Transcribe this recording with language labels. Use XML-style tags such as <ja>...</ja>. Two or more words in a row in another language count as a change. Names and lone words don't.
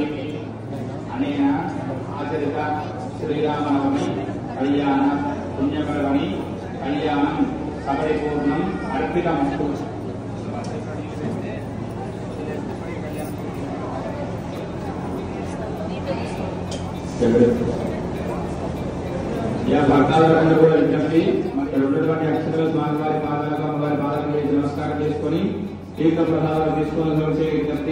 <sa>अनेन आचरित श्रीरामनवमी कल्याण पुण्यपर्वणि कल्याणं सपरिपूर्णम् अर्पितमस्तु।</sa> <te>या భక్తాదులందరూ కూడా విజ్ఞప్తి ఇక్కడ ఉన్నటువంటి అక్షతల స్వామివారి పాదాలకు అమ్మవారి పాదాలకు వేసి నమస్కారం చేసుకొని తీర్థ ప్రసాదాలు తీసుకొని విజ్ఞప్తి।</te>